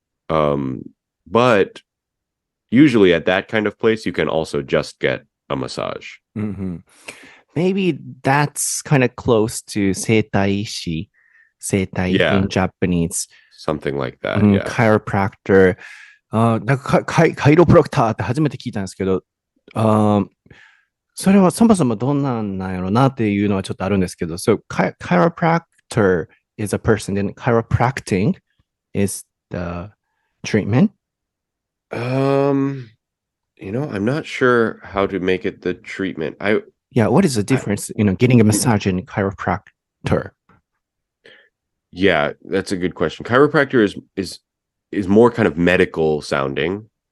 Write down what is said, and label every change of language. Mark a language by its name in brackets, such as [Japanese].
[English] Like, but usually at that kind of place, you can also just get a massage. Maybe that's kind of close to 整体師, 整体 in Japanese. Something like that, yeah. Chiropractor. [Japanese] なんかカイロプラクターって初めて聞いたんですけど、それはそもそもどんなんなんやろなっていうのはちょっとあるんですけど、 [English] so chiropractor is a person, then chiropractic is the treatment? I'm not sure how to make it the treatment. Yeah, what is the difference, getting a massage and chiropractor? Yeah, that's a good question. Chiropractor is more kind of medical sounding.